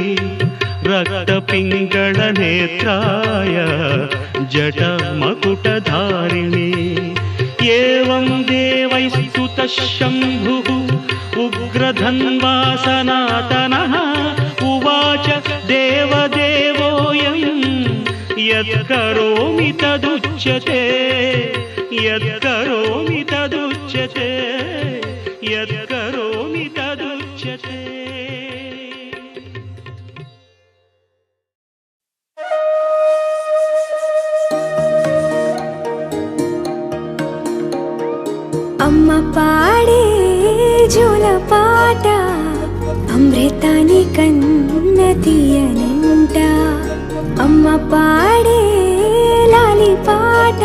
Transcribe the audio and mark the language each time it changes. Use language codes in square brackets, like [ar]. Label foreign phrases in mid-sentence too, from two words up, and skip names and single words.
[sa] रक्तपिङ्गळनेत्राय जटमकुटधारिणे एवं देवैस्तुतः शम्भुः उग्रधन्वा सनातनः उवाच देवदेवोऽयं यत्करोमि तदुच्यते यत्करोमि तदुच्यते यत्करोमि तदुच्यते। [te] అమ్మ పాడే జోలపాట అమృతాని కన్న తీయనంట అమ్మ పాడే లాలి పాట